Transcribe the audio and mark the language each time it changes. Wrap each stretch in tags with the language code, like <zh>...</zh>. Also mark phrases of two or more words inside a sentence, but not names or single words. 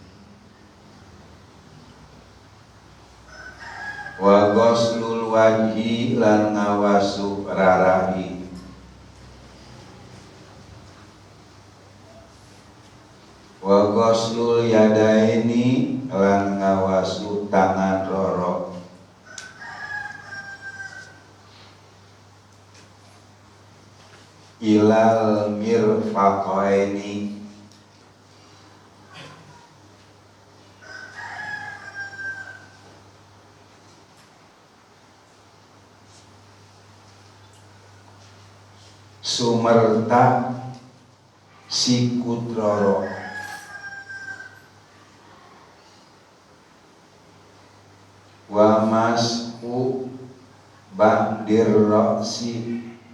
<ar>وغسل الوجه</ar> <jv>lan ngawasu rarahi,</jv> <ar>وغسل اليدين</ar> <jv>lan ngawasu tangan loro,</jv> <ar>إلى المرفقين</ar> <jv>sumerta sikut loro,</jv> <ar>ومسح بعض الرأس</ar>